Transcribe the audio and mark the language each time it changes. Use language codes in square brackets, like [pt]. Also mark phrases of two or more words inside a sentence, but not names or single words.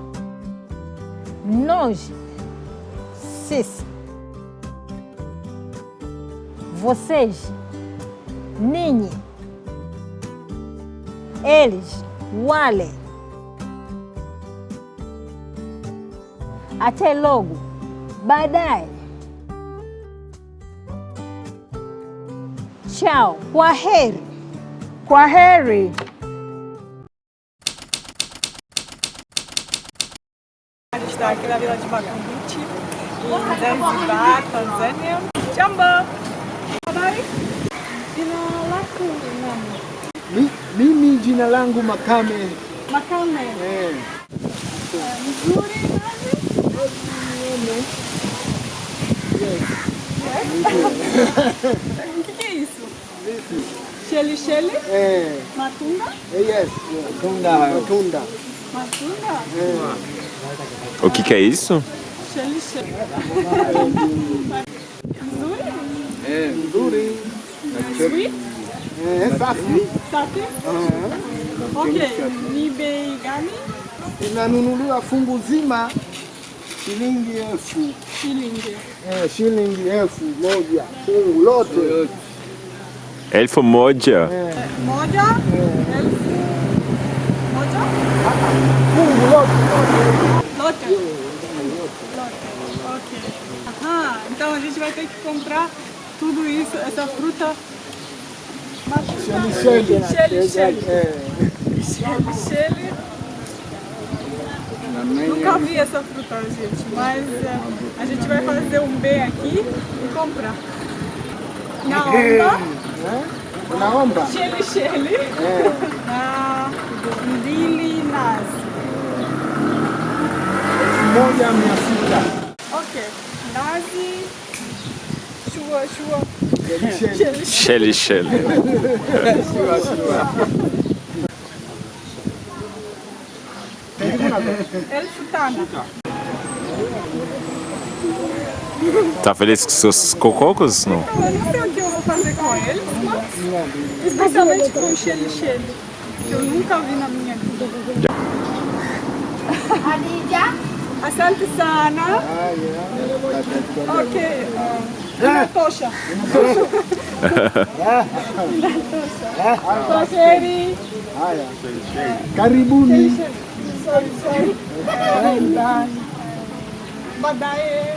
[pt] Nós, sisi. Vocês, ninyi. Eles, wale. Até logo, [sw] baadaye. [pt] Tchau, kwaheri. [sw] Kwaheri. [pt] A gente está aqui na Vila de Makunduchi, em Zanzibar, Tanzânia. Jambo! [sw] Habari? Jina lako nani? Mimi jina langu Makame. Makame. Mzuri nani? [pt] O que é isso? [sw] Sheli Sheli? Matunda? Yes, matunda. Matunda? [pt] O que é isso? [sw] Sheli Sheli. Mzuri? Nzuri. [en] Sweet? [sw] Safi. Safi? Ok. Ni bei gani? Inanunuliwa fungu zima shilingi 1000. Shilingi. Shilingi 1000 fungu lote. Elfu moja. Moja? Elfu? Moja? Fungu lote. Lote. Ok. [pt] Aham, então a gente vai ter que comprar tudo isso, essa fruta. [sw] Sheli. Sheli. [pt] Nunca vi essa fruta, gente, mas a gente vai fazer um B aqui e comprar. [sw] Naomba. Naomba. Sheli. Na mbili nazi. 1600. Ok. Nazi, Sheli Sheli. Elfu tano. [pt] Tá feliz com seus cococos? Não? Eu não sei o que eu vou fazer com eles, mas especialmente com o Sheli Sheli, que eu nunca vi na minha vida. [sw] Asante sana. Ok. Inatosha. Kwaheri. Haya, karibuni. Sorry. Baadaye.